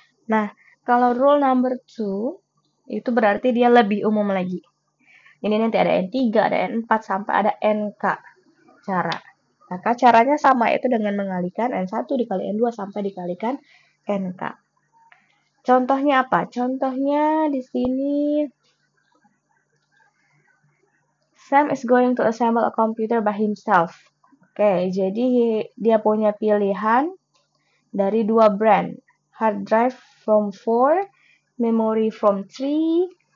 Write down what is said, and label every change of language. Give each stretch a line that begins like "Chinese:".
Indonesian: Nah, kalau
English: rule number two,
Indonesian: itu berarti dia lebih umum lagi. Ini nanti ada N3, ada N4, sampai ada NK cara. Maka caranya sama, itu dengan mengalikan N1 dikali N2 sampai dikalikan NK. Contohnya apa? Contohnya di sini,
English: Sam is going to assemble a computer by himself.
Indonesian: Oke, jadi dia punya pilihan dari dua brand.
English: Hard drive from 4, memory from 3.